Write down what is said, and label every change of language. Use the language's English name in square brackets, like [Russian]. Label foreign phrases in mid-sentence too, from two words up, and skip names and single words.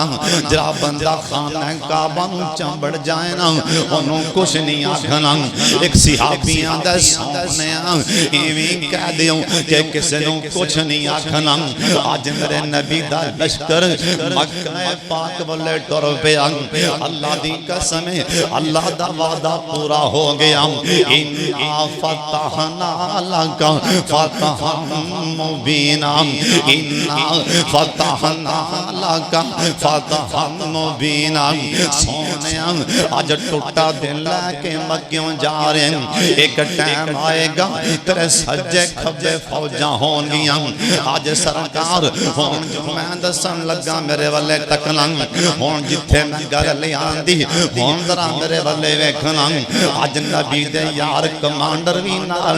[Punjabi] ذرا بندہ خانہ کعبہ نوں چمبڑ جائے نا اونوں کجھ نہیں آکھنا ایک صحابیاں دا سامنے ایویں کہہ دیو کہ کسی نوں کجھ نہیں آکھنا اج میرے نبی دا لشکر مکہ پاک والے ٹر پیا اللہ دی قسم اللہ دا وعدہ پورا ہو گیا [Arabic] إنا فتحنا لك فتحا مبينا إنا فتحنا لك فتحا مبينا [Punjabi] سونیا اج ٹٹا دل لے کے مکیوں جا رہے ایک ٹائم آئے گا تیرے سجے کھبے فوجاں ہونگیاں اج سرکار ہن جو میں دسن لگا میرے والے تکنا ہن جتھے میں گل لے آندی ہن ذرا میرے والے ویکھنا اج نبی دے یار کمانڈر بھی نال